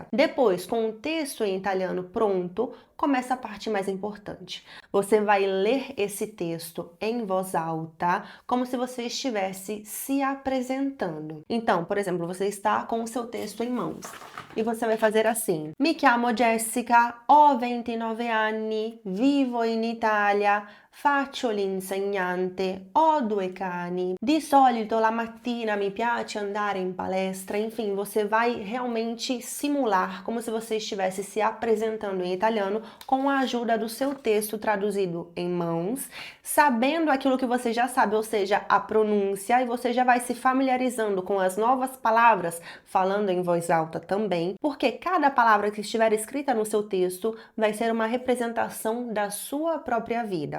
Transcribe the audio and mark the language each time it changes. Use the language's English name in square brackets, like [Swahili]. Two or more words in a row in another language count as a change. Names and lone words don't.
[Portuguese] Depois, com o texto em italiano pronto, começa a parte mais importante. Você vai ler esse texto em voz alta, como se você estivesse se apresentando. Então, por exemplo, você está com o seu texto em mãos e você vai fazer assim: [Italian] Mi chiamo Jessica, ho 29 anni, vivo in Italia, faccio l'insegnante, ho 2 cani, di solito la mattina mi piace andare in palestra. [Portuguese] Enfim, você vai realmente simular como se você estivesse se apresentando em italiano com a ajuda do seu texto traduzido em mãos, sabendo aquilo que você já sabe, ou seja, a pronúncia, e você já vai se familiarizando com as novas palavras, falando em voz alta também, porque cada palavra que estiver escrita no seu texto vai ser uma representação da sua própria vida.